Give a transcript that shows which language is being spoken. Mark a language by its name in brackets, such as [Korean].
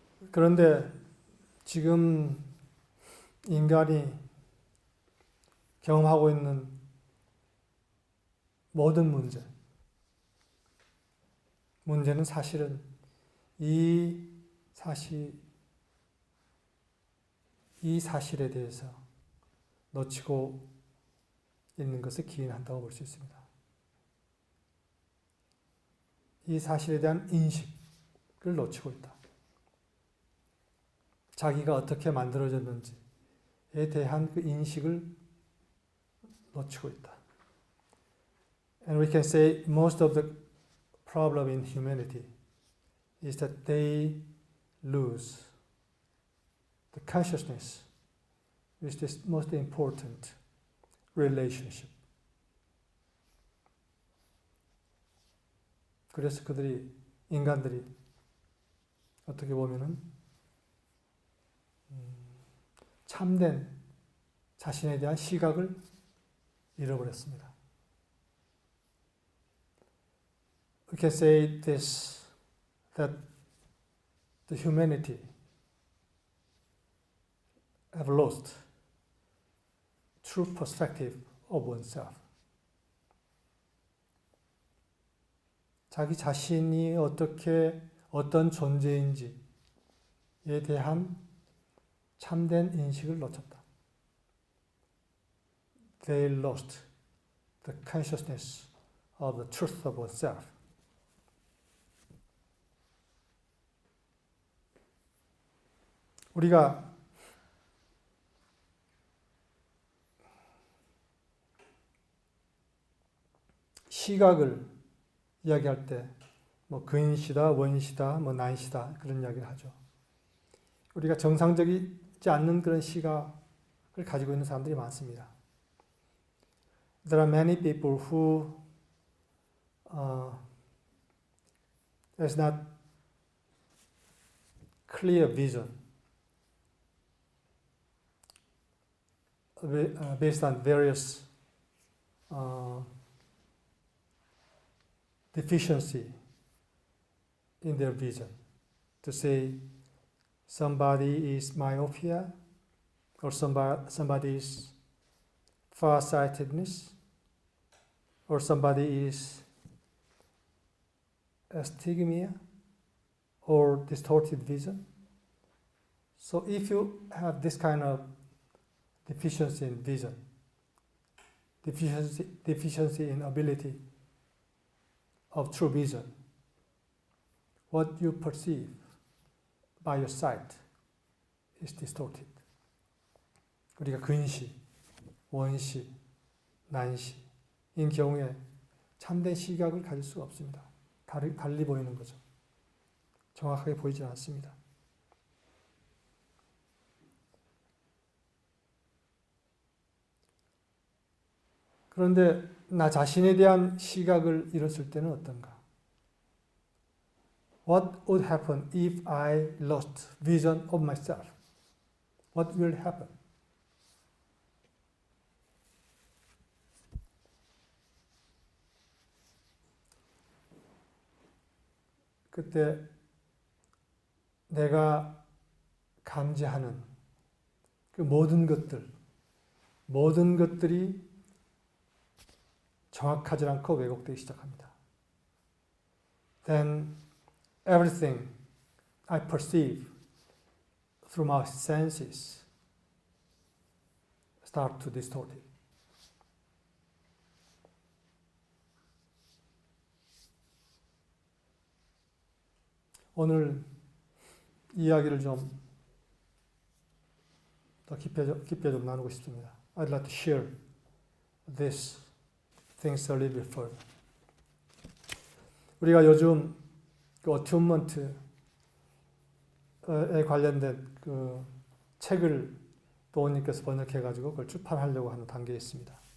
[Korean] 그런데 지금 인간이 경험하고 있는 모든 문제는 사실은 이 사실에 대해서 놓치고 있는 것을 기인한다고 볼 수 있습니다. 이 사실에 대한 인식을 놓치고 있다. 자기가 어떻게 만들어졌는지에 대한 그 인식을 놓치고 있다. [English] And we can say most of the problem in humanity is that they lose the consciousness, which is most important relationship. [Korean] 그래서 인간들이 어떻게 보면은 참된 자신에 대한 시각을 잃어버렸습니다. [English] We can say this, that the humanity have lost true perspective of oneself. [Korean] 자기 자신이 어떤 존재인지에 대한 참된 인식을 놓쳤다. [English] They lost the consciousness of the truth of oneself. [Korean] 우리가 시각을 이야기할 때 근시다, 원시다, 난시다 그런 이야기를 하죠. 우리가 정상적이지 않는 그런 시각을 가지고 있는 사람들이 많습니다. [English] there are many people who there's not clear vision based on various deficiency in their vision. To say somebody is myopia, or somebody is farsightedness, or somebody is astigmatism or distorted vision. So if you have this kind of deficiency in vision, deficiency in ability of true vision, what you perceive by your sight is distorted. [Korean] 우리가 근시, 원시, 난시인 경우에 참된 시각을 가질 수가 없습니다. 달리 보이는 거죠. 정확하게 보이지 않습니다. 그런데 나 자신에 대한 시각을 잃었을 때는 어떤가? [English] What would happen if I lost vision of myself? What will happen? [Korean] 그때 내가 감지하는 그 모든 것들이 정확하지 않고 왜곡되기 시작합니다. [English] Then everything I perceive through my senses start to distort it. [Korean] 오늘 이야기를 좀 더 깊게 좀 나누고 싶습니다. [English] I'd like to share these things a little bit further. [Korean] 우리가 요즘 그 어튜먼트에 관련된 그 책을 도원님께서 번역해가지고 그걸 출판하려고 하는 단계에 있습니다.